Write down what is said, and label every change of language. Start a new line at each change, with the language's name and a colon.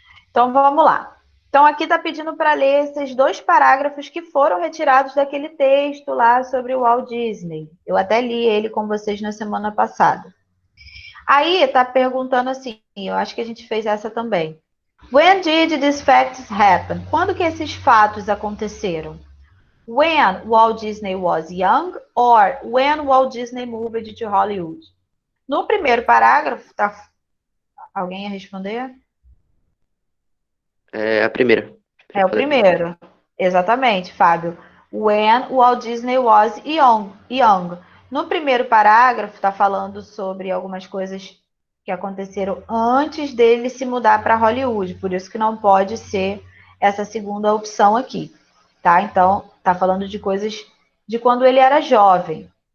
Portuguese: Então vamos lá. Então aqui está pedindo para ler esses 2 parágrafos que foram retirados daquele texto lá sobre o Walt Disney. Eu até li ele com vocês na semana passada. Aí está perguntando assim, eu acho que a gente fez essa também.
English: When did these facts happen?
Portuguese: Quando que esses fatos aconteceram?
English: When Walt Disney was young or when Walt Disney moved to Hollywood?
Portuguese: No primeiro parágrafo, tá? Alguém ia responder? É a primeira. É o primeiro. Exatamente, Fábio.
English: When Walt Disney was young.
Portuguese: No primeiro parágrafo, está falando sobre algumas coisas que aconteceram antes dele se mudar para Hollywood. Por isso que não pode ser essa segunda opção aqui. Tá? Então, está falando de coisas de quando ele era jovem.